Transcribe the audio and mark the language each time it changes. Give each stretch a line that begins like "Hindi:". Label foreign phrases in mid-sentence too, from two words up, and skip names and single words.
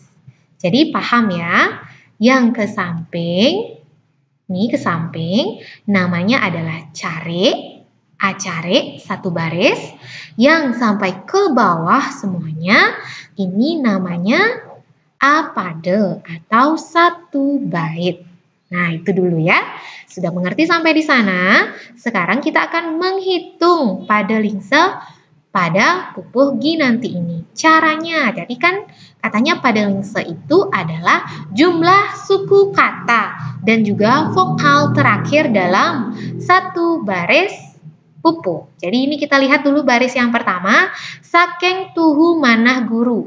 Indonesian: Jadi paham ya, yang ke samping, nih ke samping namanya adalah care, acare satu baris. Yang sampai ke bawah semuanya ini namanya apade atau satu bait. Nah, itu dulu ya. Sudah mengerti sampai di sana? Sekarang kita akan menghitung pada lingse pada pupuh ginanti ini. Caranya, jadi kan katanya pada lingse itu adalah jumlah suku kata dan juga vokal terakhir dalam satu baris pupuh. Jadi ini kita lihat dulu baris yang pertama,
Balinese: saking tuhu manah guru.